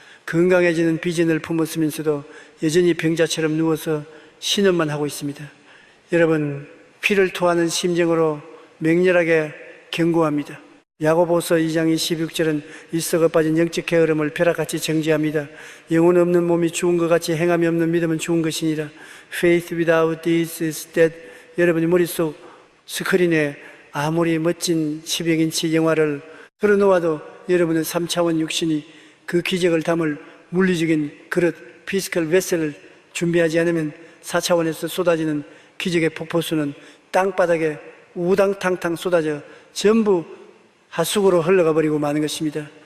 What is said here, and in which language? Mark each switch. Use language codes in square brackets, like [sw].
[ko] 건강해지는 비전을 품었으면서도 여전히 병자처럼 누워서 신음만 하고 있습니다. 여러분, 피를 토하는 심정으로 맹렬하게 경고합니다. 야고보서 2장 26절은 이 썩어 빠진 영적 게으름을 벼락같이 정죄합니다. 영혼 없는 몸이 죽은 것 같이 행함이 없는 믿음은 죽은 것이니라. [en] Faith without deeds is dead. [ko] 여러분이 머릿속 스크린에 아무리 멋진 10여인치 영화를 틀어놓아도 여러분의 3차원 육신이 그 기적을 담을 물리적인 그릇, 피지컬 베셀을 준비하지 않으면 4차원에서 쏟아지는 기적의 폭포수는 땅바닥에 우당탕탕 쏟아져 전부 하수구로 흘러가 버리고 마는 것입니다.